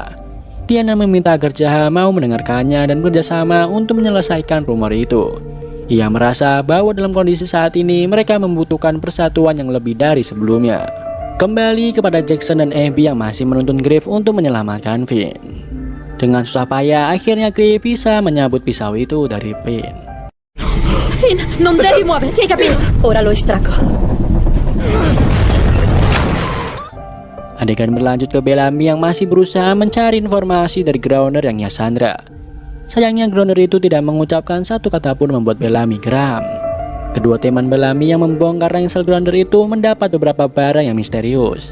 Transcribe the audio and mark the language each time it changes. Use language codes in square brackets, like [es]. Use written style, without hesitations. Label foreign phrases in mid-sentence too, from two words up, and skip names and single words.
[id] Diana meminta agar Jaha mau mendengarkannya dan bekerjasama untuk menyelesaikan rumor itu. Ia merasa bahwa dalam kondisi saat ini mereka membutuhkan persatuan yang lebih dari sebelumnya. Kembali kepada Jackson dan Abby yang masih menuntun Griff untuk menyelamatkan Finn. Dengan susah payah, akhirnya Griff bisa menyabut pisau itu dari Finn. [it] Finn, non devi muoverti, hai capito? Ora lo estraggo. [id] Adegan berlanjut ke Bellamy yang masih berusaha mencari informasi dari Grounder yang ia sandra. Sayangnya Grounder itu tidak mengucapkan satu kata pun membuat Bellamy geram. Kedua teman Bellamy yang membongkar ransel Grounder itu mendapat beberapa barang yang misterius.